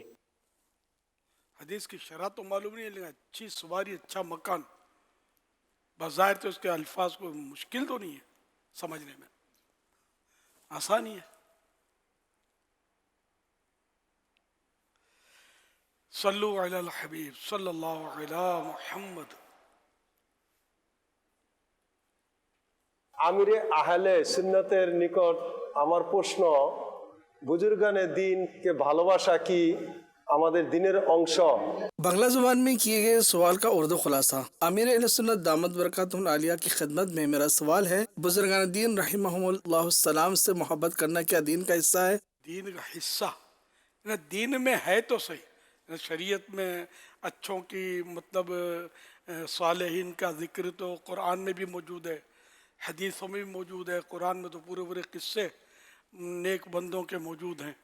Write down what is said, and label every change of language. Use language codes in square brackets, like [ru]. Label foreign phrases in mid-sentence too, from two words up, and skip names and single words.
[ur] حدیث کی شرح تو معلوم نہیں ہے، لیکن اچھی سواری اچھا مکان، بظاہر تو اس کے الفاظ کو مشکل تو نہیں ہے سمجھنے میں، آسان ہی ہے۔ [ar] صلو علی الحبیب صلی اللہ علی محمد۔ [bn] আমিরে আহলে সুন্নতের নিকট আমার প্রশ্ন, বুজুর্গানে দিনকে ভালোবাসা কি আমাদের দিনের অংশ? [ur] بنگلہ زبان میں کیے گئے سوال کا اردو خلاصہ. امیر اہل سنت دامت برکاتہم العالیہ کی خدمت میں میرا سوال ہے، بزرگان دین رحمہم اللہ سلام سے محبت کرنا کیا دین کا حصہ ہے? دین کا حصہ دین میں ہے تو صحیح، شریعت میں اچھوں کی مطلب صالحین کا ذکر تو قرآن میں بھی موجود ہے، حدیثوں میں بھی موجود ہے، قرآن میں تو پورے پورے قصے نیک بندوں کے موجود ہیں۔